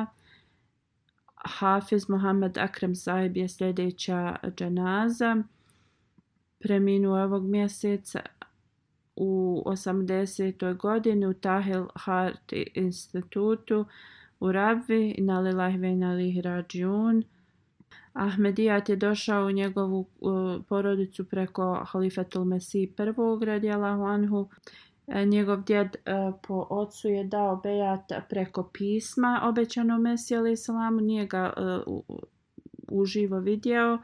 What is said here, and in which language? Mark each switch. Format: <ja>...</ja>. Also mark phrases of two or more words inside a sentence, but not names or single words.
<bs>Hafiz Mohamed Akrem Saheb je sljedeća dženaza. Preminuo ovog mjeseca u 80. godini u Tahil Heart institutu u Rabvi.</bs> <ar>إنا لله وإنا إليه راجعون.</ar> <bs>Ahmedijat je došao u njegovu porodicu preko Halifetul Mesih I</bs> <ar>رضي الله عنه.</ar> <bs>Njegov djed po ocu je dao bejat preko pisma obećanom Mesiji</bs> <ar>عليه السلام,</ar> <bs>nije ga uživo vidio.</bs>